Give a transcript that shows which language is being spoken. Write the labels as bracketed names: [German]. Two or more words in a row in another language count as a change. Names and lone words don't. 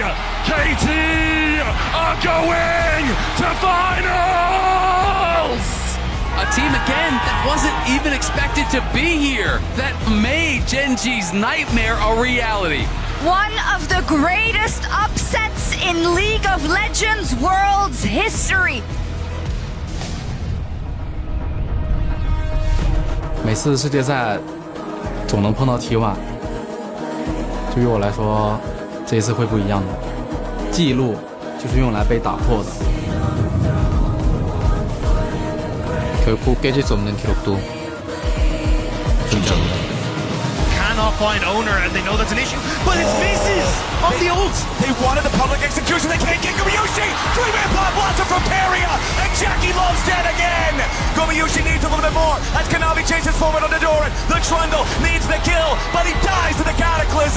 [English] KT are going to finals! A team again that wasn't even expected to be here, that made Genji's nightmare a reality. One of the greatest upsets in League of Legends World's history. [Chinese] 每次世界赛总能碰到 T1， 对于我来说，这一次会不一样的。记录就是用来被打破的。 [Korean] 결코 깨질 수 없는 기록도 존재합니다. [English] Cannot find owner and they know that's an issue, but it's misses on the ult. They wanted the public execution, they can't get Gumayusi. 3-man pop blossom from Peria, and Jackie Love's dead again. Gumayusi needs a little bit more as Kanavi chases forward on the Doran. The Trundle needs the kill, but he dies to the Cataclysm.